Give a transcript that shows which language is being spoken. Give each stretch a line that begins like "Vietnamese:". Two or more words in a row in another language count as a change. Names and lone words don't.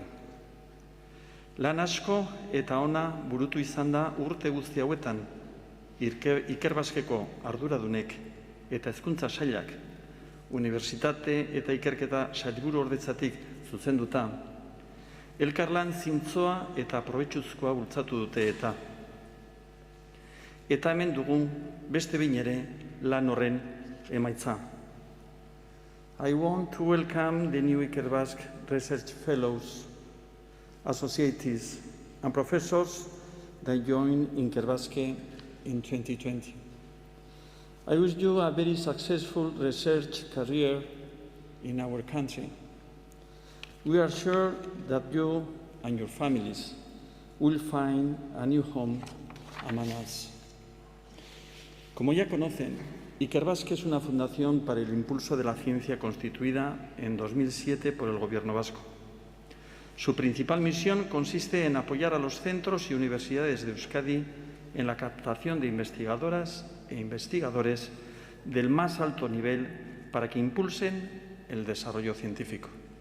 Basque: Lan asko eta ona burutu izan da urte guzti hauetan, Ikerbasqueko arduradunek eta hezkuntza sailak, unibertsitate eta ikerketa sailburu ordetzatik zuzenduta, elkarlan zintzoa eta probetxuzkoa bultzatu dute eta. Eta hemen dugu beste behin ere lan horren emaitza.
English: I want to welcome the new Ikerbasque Research Fellows, associates and professors that joined Ikerbasque in 2020. I wish you a very successful research career in our country. We are sure that you and your families will find a new home among us.
Spanish: Como ya conocen, Ikerbasque es una fundación para el impulso de la ciencia constituida en 2007 por el Gobierno vasco. Su principal misión consiste en apoyar a los centros y universidades de Euskadi en la captación de investigadoras e investigadores del más alto nivel para que impulsen el desarrollo científico.